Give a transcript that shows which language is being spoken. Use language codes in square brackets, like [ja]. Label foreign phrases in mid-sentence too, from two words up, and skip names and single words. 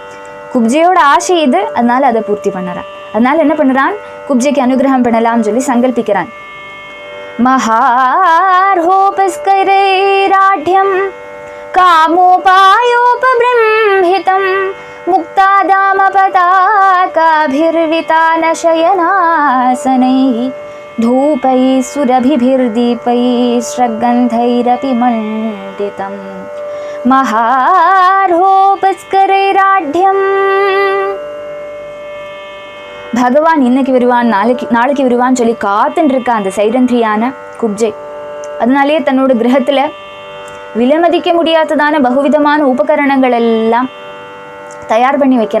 [ta] குப்ஜையோட ஆசை இது, அதனால அதை பூர்த்தி பண்ணுறான். அதனால என்ன பண்ணுறான், குப்ஜைக்கு அனுகிரகம் பண்ணலாம்னு சொல்லி சங்கல்பிக்கிறான். [sa] महार्होपस्करैराढ्यं कामोपायोपबृंहितम् मुक्तादामपताकाभिर्वितानशयनासनैः धूपैः सुरभिभिर्दीपैः श्रगन्धैरपि मण्डितं महार्होपस्करैराढ्यम्. [ta] பகவான் இன்னைக்கு வருவான், நாளைக்கு வருவான்னு சொல்லி காத்துன்னு இருக்கா அந்த சைரந்திரியான குப்ஜை. அதனாலேயே தன்னோட கிரகத்தில் விலமதிக்க முடியாததான பகுவிதமான உபகரணங்கள் எல்லாம் தயார் பண்ணி வைக்கிறா.